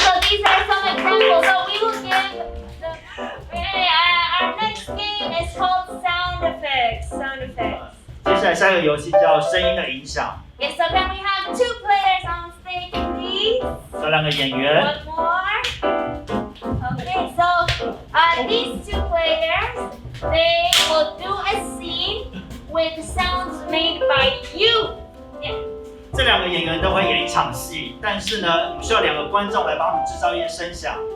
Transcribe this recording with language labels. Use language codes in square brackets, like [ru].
[en] these are some examples. So we will give our next game is called sound effects. Sound effects. [zh] 接下来下一个游戏叫声音的影响。 [en] Okay, so can we have 2 players on stage, please? [zh] 有2个演员。 [en] One more. Okay, so these 2 players, they will do a scene with sounds made by you. Yeah. [zh] 这2个演员都会演一场戏，但是呢，我们需要2个观众来帮他们制造一些声响。